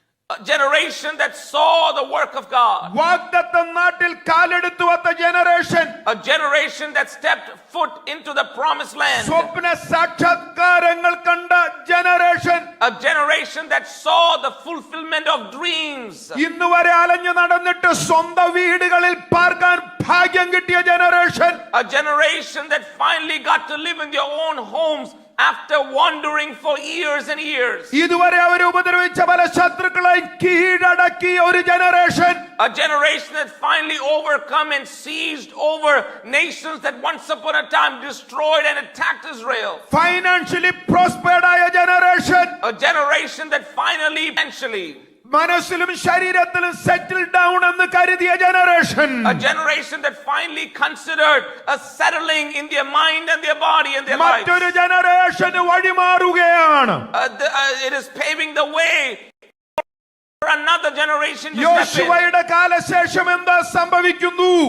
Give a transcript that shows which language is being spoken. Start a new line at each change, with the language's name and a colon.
English: A generation that saw the work of God.
Malayalam: വാഗ്ദത്ത നാട്ടിൽ കാലെടുത്തു വന്ന generation.
English: A generation that stepped foot into the promised land.
Malayalam: സ്വപ്ന സാക്ഷാത്കാരങ്ങൾ കണ്ട generation.
English: A generation that saw the fulfillment of dreams.
Malayalam: ഇന്ന് വരെ അലഞ്ഞു നടന്നിട്ട് സ്വന്തം വീടുകളിൽ പാർക്കാൻ ഭാഗ്യം കിട്ടിയ generation.
English: A generation that finally got to live in their own homes after wandering for years and years.
Malayalam: ഇതുവരെ അവർ ഉപദ്രവിച്ച പല ശത്രുക്കളെയും കീഴടക്കിയ ഒരു generation,
English: A generation that finally overcome and seized over nations that once upon a time destroyed and attacked Israel. Financially prospered
Malayalam: ആയ generation,
English: A generation that finally, eventually,
Malayalam: മനസ്സിലും ശരീരത്തിലും
English: settle down
Malayalam: എന്ന് കരുതിയ generation,
English: a generation that finally considered a settling in their mind and their body and their lives.
Malayalam: മറ്റൊരു ജനറേഷന് വഴിമാറുകയാണ്.
English: It is paving the way for another generation to step in.
Malayalam: യോശുവയുടെ കാലശേഷം എന്താ സംഭവിക്കുന്നു?